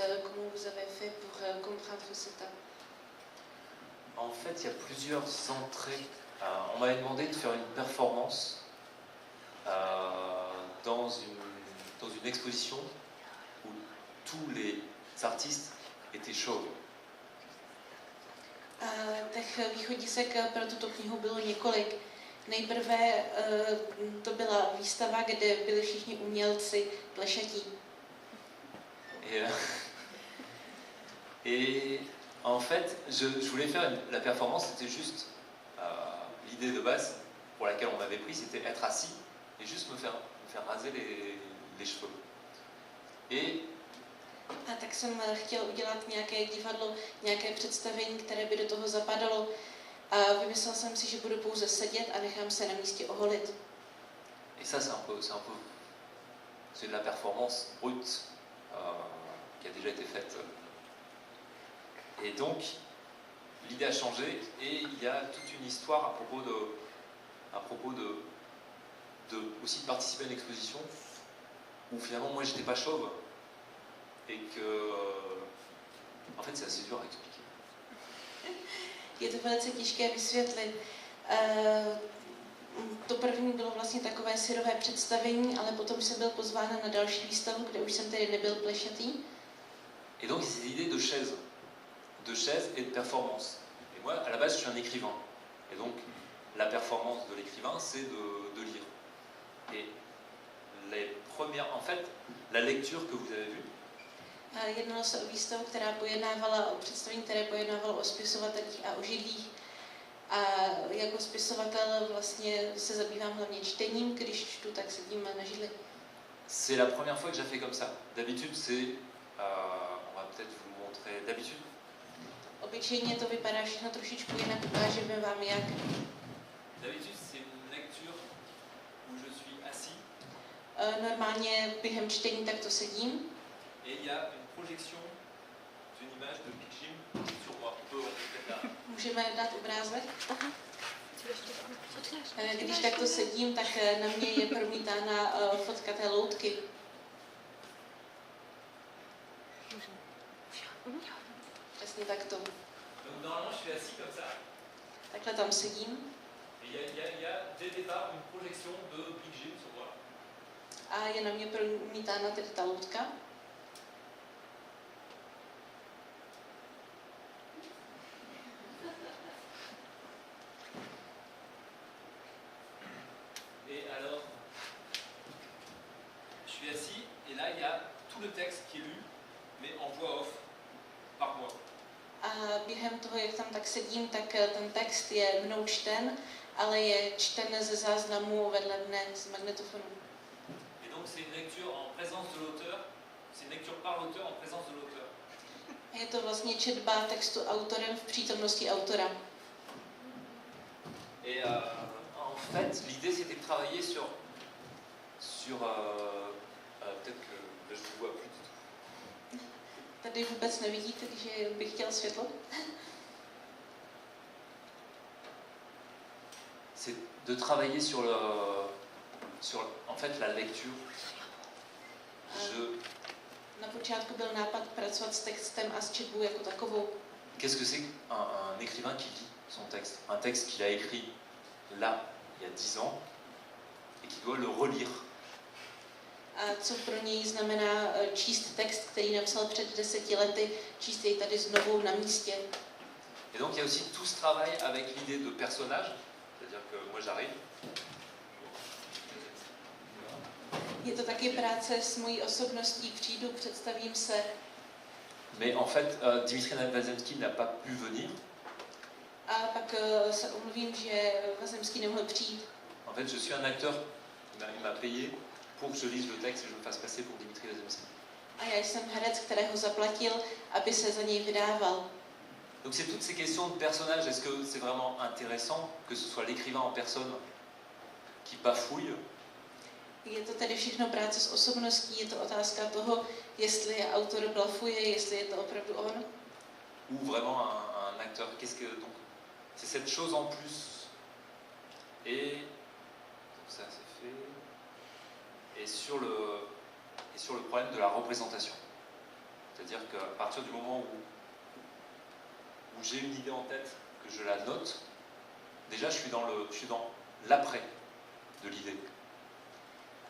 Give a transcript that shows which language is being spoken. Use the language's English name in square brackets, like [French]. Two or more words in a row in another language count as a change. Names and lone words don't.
[French] Comment vous avez fait pour comprendre cette étape? En fait, il y a plusieurs entrées. On m'avait demandé de faire une performance dans une exposition où tous les artistes étaient chauves. [Czech] Těch východisek pro tuto knihu bylo několik. Nejprve to byla výstava, kde byli všichni umělci plešatí. [French] Et en fait, je voulais faire la performance, c'était juste l'idée de base pour laquelle on m'avait pris, c'était être assis et juste me faire raser les cheveux. Et [Czech] A tak jsem chtěl udělat nějaké divadlo, nějaké představení, které by do toho zapadalo. A vymyslel jsem si, že budu pouze sedět a nechám se na místě oholit. [French] Et ça, c'est de la performance brute qui a déjà été faite. Et donc, l'idée a changé et il y a toute une histoire à propos de aussi de participer à une exposition où finalement moi j'étais pas chauve et que en fait c'est assez dur à expliquer. [Czech] Je to velice těžké vysvětlit. To první bylo vlastně takové syrové představení, ale potom jsem byl pozván na další výstavu, kde už jsem tedy nebyl plešatý. [French] Et donc c'est l'idée de chaise et de performance. Et moi à la base je suis un écrivain. Et donc la performance de l'écrivain c'est de lire. Et les premières, en fait, la lecture que vous avez vue. [Czech] Jednalo se o výstavu, která pojednávala o představení, které pojednávalo o spisovatelích a o židlích. A jako spisovatel vlastně se zabývám hlavně čtením, když čtu, tak sedím na židli. [French] C'est la première fois que j'ai fait comme ça. D'habitude, c'est, on va peut-être vous montrer. D'habitude. [Czech] Obyčejně to vypadá všechno trošičku jinak, ukážeme vám jak. [French] D'habitude, c'est une lecture où je suis assis. [Czech] Normálně během čtení takto sedím. [French] Et il y a une projection d'une image de Big Jim sur moi. [Czech] Můžeme dát obrázek? Když takto sedím, tak na mě je promítána fotka té loutky. Přesně takto. [French] Normalement, je suis assis comme ça. [Czech] Takhle tam sedím. [French] Et il y a dès le départ une projection de Big Jim sur moi. [Czech] A je na mě promítána tedy ta loutka. [French] Et alors, je suis assis et là il y a tout le texte qui est lu, mais en voix off, par moi. [Czech] A během toho, jak tam tak sedím, tak ten text je mnou čten, ale je čten ze záznamu vedle mne z magnetofonu. [French] Et donc c'est une lecture en présence de l'auteur, c'est une lecture par l'auteur en présence de l'auteur. [Czech] Je to vlastně četba textu autorem v přítomnosti autora. [French] Et en fait, l'idée c'était de travailler sur peut-être que je vous vois plus du tout. [Czech] Tady vůbec nevidíte, takže bych chtěl světlo. [French] C'est de travailler sur en fait la lecture. [Czech] Na počátku byl nápad pracovat s textem a s četbou jako takovou. [French] Qu'est-ce que c'est un écrivain qui lit son texte? Un texte qu'il a écrit là, il y a 10 ans, et qui doit le relire. [Czech] A co pro něj znamená číst text, který napsal před 10 lety, číst jej tady znovu na místě. [French] Et donc il y a aussi tout ce travail avec l'idée de personnage, c'est-à-dire que moi j'arrive. [Czech] Je to taky práce s mojí osobností, přijdu, představím se. [French] Mais en fait, Dimitri Vazemský n'a pas pu venir. [Czech] A pak se omluvím, že Vazemský nemohl přijít. [French] En fait, je suis un acteur, il m'a payé pour que je lise le texte et je me fasse passer pour Dimitri Vazemský. [Czech] A já jsem herec, kterého zaplatil, aby se za něj vydával. [French] Donc c'est toutes ces questions de personnage. Est-ce que c'est vraiment intéressant que ce soit l'écrivain en personne qui bafouille? [Czech] Je to tedy všechno práce s osobností, je to otázka toho, jestli autor blafuje, jestli je to opravdu on. [French] Ou vraiment un acteur. Qu'est-ce que donc c'est cette chose en plus. Et donc ça c'est fait. Et sur le problème de la représentation. C'est-à-dire qu'à partir du moment où j'ai une idée en tête, que je la note, déjà je suis dans l'après de l'idée.